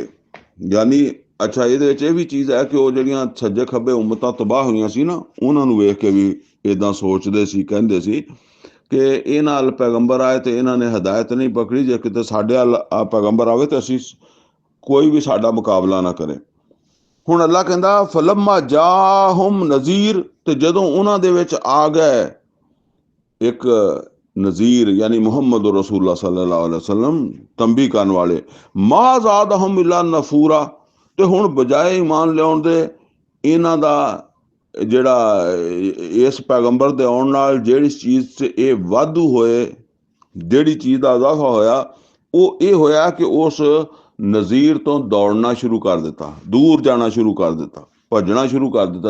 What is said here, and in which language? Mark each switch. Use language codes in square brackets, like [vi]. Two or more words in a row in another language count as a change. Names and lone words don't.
[pa] ਯਾਨੀ ਅੱਛਾ ਇਹਦੇ ਵਿੱਚ ਇਹ ਵੀ ਚੀਜ਼ ਹੈ ਕਿ ਉਹ ਜਿਹੜੀਆਂ ਸੱਜੇ ਖੱਬੇ ਉਮਤਾਂ ਤਬਾਹ ਹੋਈਆਂ ਸੀ ਨਾ, ਉਹਨਾਂ ਨੂੰ ਵੇਖ ਕੇ ਵੀ ਇੱਦਾਂ ਸੋਚਦੇ ਸੀ, ਕਹਿੰਦੇ ਸੀ ਕਿ ਇਹ ਨਾਲ ਪੈਗੰਬਰ ਆਏ ਤੇ ਇਹਨਾਂ ਨੇ ਹਦਾਇਤ ਨਹੀਂ ਪਕੜੀ, ਜੇ ਕਿਤੇ ਸਾਡੇ ਪੈਗੰਬਰ ਆਵੇ ਤੇ ਅਸੀਂ ਕੋਈ ਵੀ ਸਾਡਾ ਮੁਕਾਬਲਾ ਨਾ ਕਰੇ। ਹੁਣ ਅੱਲਾ ਕਹਿੰਦਾ [ar] فلما جاءهم نذير, [pa] ਤੇ ਜਦੋਂ ਉਹਨਾਂ ਦੇ ਵਿੱਚ ਆ ਗਏ ਇੱਕ ਨਜ਼ੀਰ ਯਾਨੀ ਮੁਹੰਮਦ ਰਸੂਲullah [ar] صلى الله عليه وسلم, [pa] ਤੰਬੀ ਕਰਨ ਵਾਲੇ, [ar] ما زادهم إلا نفورا, [pa] ਤੇ ਹੁਣ ਬਜਾਏ ਈਮਾਨ ਲਿਆਉਣ ਦੇ ਇਹਨਾਂ ਦਾ ਜਿਹੜਾ ਇਸ ਪੈਗੰਬਰ ਦੇ ਆਉਣ ਨਾਲ ਜਿਹੜੀ ਚੀਜ਼ 'ਚ ਇਹ ਵਾਧੂ ਹੋਏ, ਜਿਹੜੀ ਚੀਜ਼ ਦਾ ਇਜ਼ਾਫਾ ਹੋਇਆ ਉਹ ਇਹ ਹੋਇਆ ਕਿ ਉਸ ਨਜ਼ੀਰ ਤੋਂ ਦੌੜਨਾ ਸ਼ੁਰੂ ਕਰ ਦਿੱਤਾ, ਦੂਰ ਜਾਣਾ ਸ਼ੁਰੂ ਕਰ ਦਿੱਤਾ, ਭੱਜਣਾ ਸ਼ੁਰੂ ਕਰ ਦਿੱਤਾ।